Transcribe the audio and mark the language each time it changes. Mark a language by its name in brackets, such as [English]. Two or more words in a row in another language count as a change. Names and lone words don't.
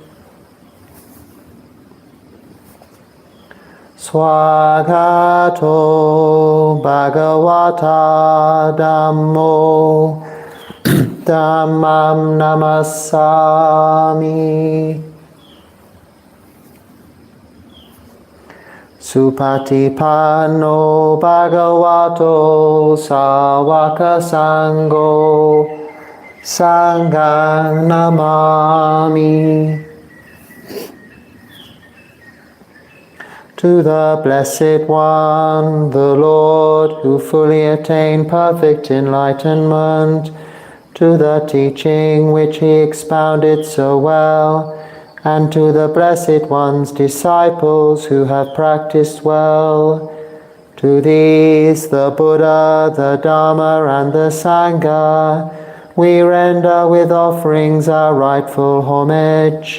[Pali] Swagato Bhagavata Dhammo Dhammam Namassami Supatipanno Bhagavato Sāvaka Sangho Sanghang Namami. [English] To the Blessed One, the Lord, who fully attained perfect enlightenment, to the teaching which he expounded so well, and to the Blessed One's disciples who have practiced well, to these, the Buddha, the Dhamma, and the Sangha, we render with offerings our rightful homage.